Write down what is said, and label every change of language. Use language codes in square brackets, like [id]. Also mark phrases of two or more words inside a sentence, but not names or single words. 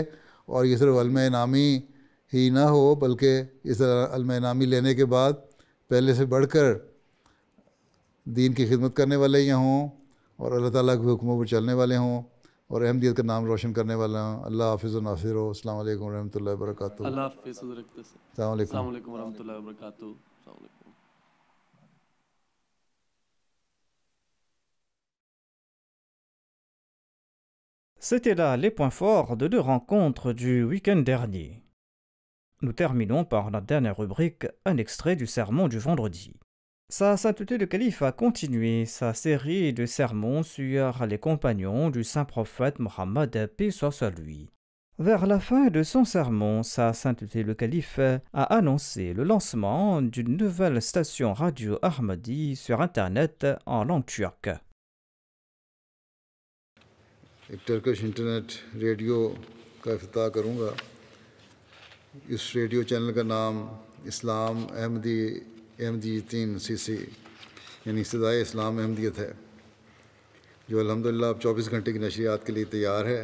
[ur] اور یہ صرف علم نامی ہی نہ ہو بلکہ اس علم نامی لینے کے بعد پہلے سے بڑھ کر دین کی خدمت کرنے والے یہ ہوں اور اللہ تعالیٰ کے حکموں پر چلنے والے ہوں اور احمدیت کا نام روشن کرنے والا ہوں. اللہ حافظ و ناصر ہو. [ar] السلام علیکم و رحمۃ اللہ وبرکاتہ. [ur] اللہ حافظ. [ar] السلام علیکم و رحمۃ اللہ وبرکاتہ. السلام علیکم. [fr] C'était là les points forts de 2 rencontres du week-end dernier. Nous terminons par la dernière rubrique, un extrait du sermon du vendredi. Sa sainteté le calife a continué sa série de sermons sur les compagnons du saint prophète Mohammed, paix soit sur lui. Vers la fin de son sermon, sa sainteté le calife a annoncé le lancement d'une nouvelle station radio Ahmadi sur Internet en langue turque. [ur] ایک [en] Turkish internet radio [ur] کا افتتاح کروں گا. اس [en] radio channel [ur] کا نام اسلام احمدیتین CC یعنی صدائے اسلام احمدیت ہے، جو الحمدللہ اب 24 گھنٹے کی نشریات کے لیے تیار ہے.